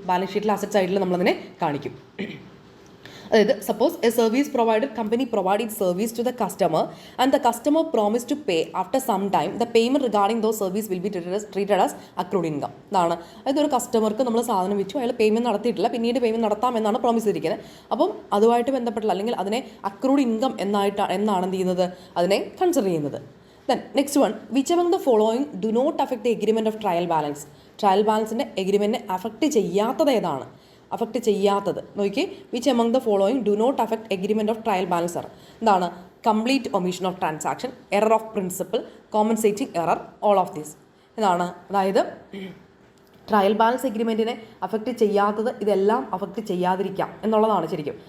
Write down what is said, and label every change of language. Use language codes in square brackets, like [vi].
[ml] Balance ഷീറ്റിൽ asset സൈഡിൽ നമ്മളതിനെ കാണിക്കും. അതായത് [en] Suppose a service provider company provide service to the customer and the customer promise to pay after some time the payment regarding those service will be treated as accrued income. [ml] ഇതാണ്. അതായത് ഒരു കസ്റ്റമർക്ക് നമ്മൾ സാധനം വെച്ചു, അയാൾ പേയ്മെന്റ് നടത്തിയിട്ടില്ല, പിന്നീട് പേയ്മെന്റ് നടത്താമെന്നാണ് പ്രോമിസ് ചെയ്തിരിക്കുന്നത്. അപ്പം അതുമായിട്ട് ബന്ധപ്പെട്ടുള്ള അല്ലെങ്കിൽ അതിനെ അക്രൂഡ് ഇൻകം എന്നാണ് എന്ത് ചെയ്യുന്നത്? അതിനെ കൺസിഡർ ചെയ്യുന്നത്. [en] Then next one, which among the following do not affect the agreement of trial balance? [ml] Trial ബാലൻസിൻ്റെ എഗ്രിമെൻറ്റിനെ affect ചെയ്യാത്തത് ഏതാണ്? അഫക്റ്റ് ചെയ്യാത്തത് നോക്കി. [en] which among the following do not affect agreement of trial balance [ml] ആണ്? എന്താണ്? [en] Complete omission of transaction, error of principle, compensating error, all of these. [ml] ഇതാണ്. അതായത് trial balance എഗ്രിമെൻറ്റിനെ affect ചെയ്യാത്തത് ഇതെല്ലാം അഫക്റ്റ് ചെയ്യാതിരിക്കാം എന്നുള്ളതാണ് ശരിക്കും.